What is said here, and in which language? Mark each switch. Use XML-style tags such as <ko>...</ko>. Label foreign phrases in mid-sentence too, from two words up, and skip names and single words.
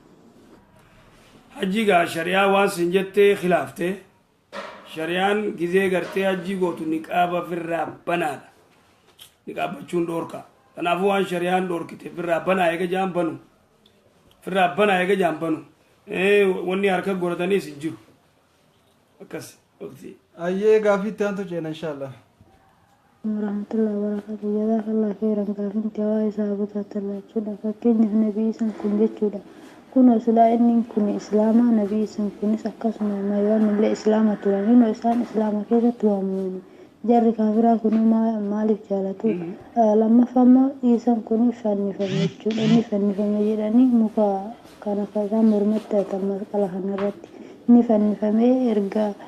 <om>hajjiga shari'aa waan sin jettee khilaaftee shari'aan gizee gartee hajjii gootu niqaaba firraa banaadha niqaabachuun dhoorka kanaafuu waan shari'aan dhoorkite firraa banaa eega jaan banu firraa banaa eega jaan banu wanni harka godhataniis hin jiru akkas waqtii ayyee gaafiitti aantu ceena inshallah</om> <ar>ورحمة الله وبركاته جزاك الله خيرا</ar> <om>gaafinti waa isaa butaatallaachuudha fakkeenyaaf nabii isan kun jechuudha kun silaa inni kun islaama nabii isan kunis akkasuma maayyoon illee islaama turan inni isaan islaama keessatti waamamani jarri kaafiraa kun maaliif jaalatu lammaffammoo isan kun fannifame jechuudha inni fannifame jedhanii muka kana isaan mormatti hatan masqala kanarratti inni fannifame erga</om>